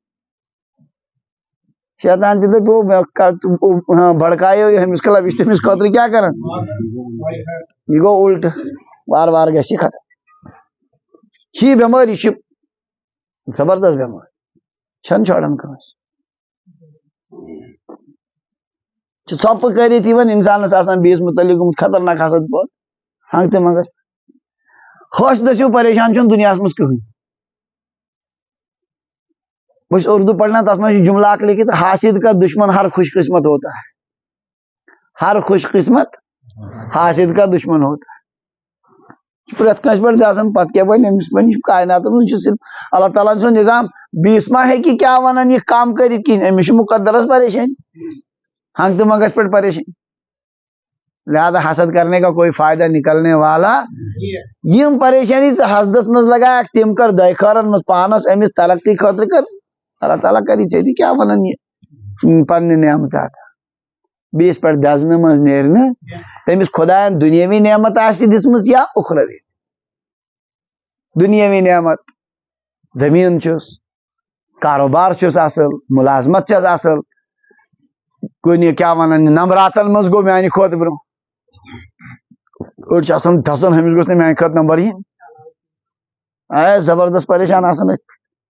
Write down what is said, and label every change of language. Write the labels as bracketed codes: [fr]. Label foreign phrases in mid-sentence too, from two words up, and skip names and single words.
[ks] شیطان تہِ دپیو بڑکایو أمِس کلب یہ أمِس خٲطرٕ کیٛاہ کران یہ گوٚو الٹہٕ وارٕ وارٕ گژھِ یہِ ختم چھِ بٮ۪مٲرۍ یہِ چھِ زبردست بٮ۪مٲرۍ چھنہٕ چھوڑان کٲنٛسہِ چھِ ژھۄپہٕ کٔرِتھ یِوان انسانس آسان بیٚیِس متعلق گوٚمُت خطرناک حسد پٲٹھۍ ہنٛگ تہٕ منٛگس ہوش دٔسِو پریشان چھُنہٕ دُنیاہس منٛز کٕہٕنۍ بہٕ چھُس اردو پڑھنا تتھ منٛز چھُ جملہ اکھ لیکھِتھ [ur] حاسد کا دشمن ہر خوش قسمت ہوتا ہے ہر خوش قسمت حاسد کا دشمن ہوتا ہے [ks] پرٛٮ۪تھ کٲنٛسہِ پٮ۪ٹھ دزان پتہٕ کیٛاہ بنہِ أمِس بنہِ کائناتن منٛز چھُ صرف اللہ تعالیٰ سُنٛد نظام بیٚیِس ما ہیٚکہِ کیٛاہ ونان یہِ کم کٔرِتھ کِہیٖنۍ أمِس چھُ مقدرس پریشٲنی ہنٛگ تہٕ منٛگس پٮ۪ٹھ پریشٲنی لہذا حسد [ur] کرنے کا کوئی فائدہ نکلنے والا [ks] یم پریشانی ژٕ حسدس منٛز لگایکھ تِم کر دۄیہِ خٲرن منٛز پانس أمِس ترقی خٲطرٕ کر اللہ تعالیٰ کری ژےٚ تہِ کیٛاہ ونان یہِ پننہِ نعمتات بیٚیِس پٮ۪ٹھ دزنہٕ منٛز نیرِ نہٕ تٔمِس خۄداین دُنیٲوی نعمت آسہِ دِژمٕژ یا اُخروی دُنیٲوی نعمت زمیٖن چھُس کاروبار چھُس اصل ملازمت چھس اصل کُنہِ کیٛاہ ونان نمبراتن منٛز گوٚو میانہِ کھۄتہٕ برونٛہہ أڑۍ چھِ آسان دزان أمِس گوٚژھ نہٕ میانہِ کھۄتہٕ نمبر یِنۍ زبردست پریشان آسان أتھۍ پٮ۪ٹھ